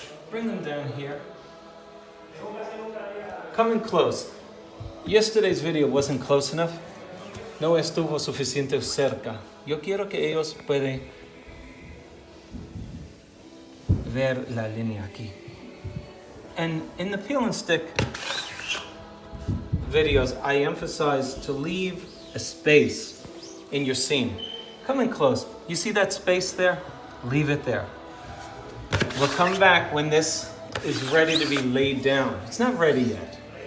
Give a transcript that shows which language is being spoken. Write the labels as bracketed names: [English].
[English] Bring them down here. Coming close. Yesterday's video wasn't close enough. [Spanish] No estuvo suficiente cerca. Yo quiero que ellos puedan ver la línea aquí. [English] And in the peel and stick videos, I emphasize to leave a space in your seam. Coming close. You see that space there? Leave it there. We'll come back when this is ready to be laid down. It's not ready yet.